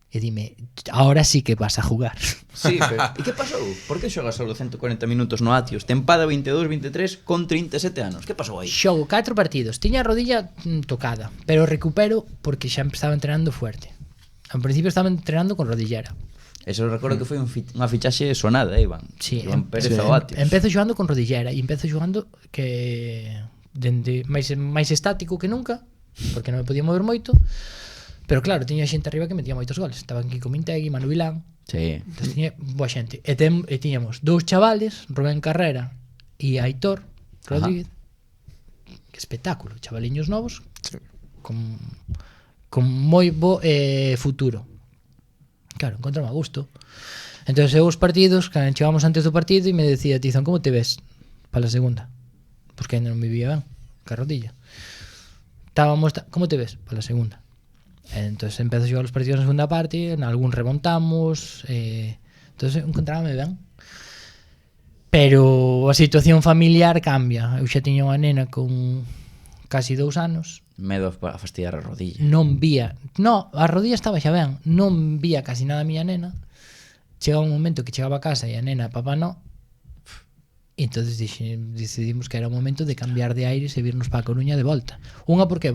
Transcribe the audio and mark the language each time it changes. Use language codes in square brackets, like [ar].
[es] e dime, ahora sí que vas a jugar. [gl] Sí, pero e que pasou? Por que xogas só 140 minutos no Atios? Tempada 22-23 con 37 anos. Que pasou aí? Xogo 4 partidos, tiña a rodilla tocada, pero recupero porque xa estaba entrenando fuerte. Ao principio estaba entrenando con rodillera. Eso recordo que foi unha fichaxe sonada, Iván. Sí, Iván Pérez ao Atios. Empezo xogando con rodillera e empezo xogando que dende máis estático que nunca, porque non me podía mover moito. Pero claro, tiña xente arriba que metía moitos goles. Estaba aquí con Mintegui, Manu Vilán. Sí. Entón tiña boa xente. E tiñamos dous chavales, Rubén Carrera e Aitor Rodríguez. Que espectáculo, chavaliños novos, sí, con moi bo futuro. Claro, encontrame a gusto. Entón eu os partidos, cando chegamos antes do partido, e me decía Tizón, como te ves para a segunda? Porque ainda non me vivía ben, ca rodilla. Como te ves para a segunda? Entonces empezo a xogar os partidos na segunda parte, en algún remontamos, entonces encontrábame ben. Pero a situación familiar cambia. Eu xa tiña unha nena con casi 2 anos. Medo a fastidiar a rodilla. Non vía, a rodilla estaba xa ben, non vía casi nada a miña nena. Chegaba un momento que chegaba a casa e a nena, papá no. E entonces decidimos que era o momento de cambiar de aires e virnos para a Coruña de volta. Unha, por qué?